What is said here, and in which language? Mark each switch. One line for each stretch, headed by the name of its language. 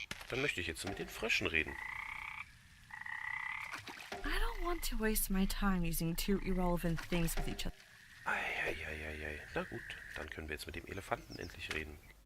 German: Dann möchte ich jetzt mit den Fröschen reden.
English: I don't want to waste my time using two irrelevant things with each other. Eieieiei.
German: Na gut, dann können wir jetzt mit dem Elefanten endlich reden.